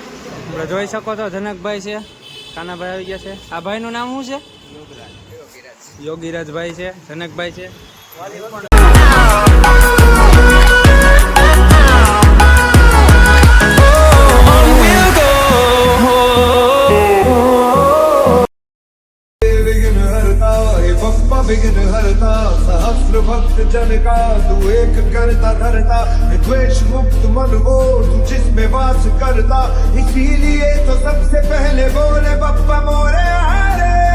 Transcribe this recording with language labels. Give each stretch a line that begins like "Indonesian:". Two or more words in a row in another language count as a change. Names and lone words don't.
Gujarati: આપણે જોઈ શકો છો જનકભાઈ છે, કાનાભાઈ આવી ગયા છે. આ ભાઈનું નામ શું છે? યોગીરાજભાઈ છે, જનકભાઈ છે.
Hindi: विघ्न हरता सहस्र भक्त जन का तू एक करता धरता द्वेष मुक्त मन वो तू जिसमें वास करता इसीलिए तो सबसे पहले बोले बप्पा मोरे हरे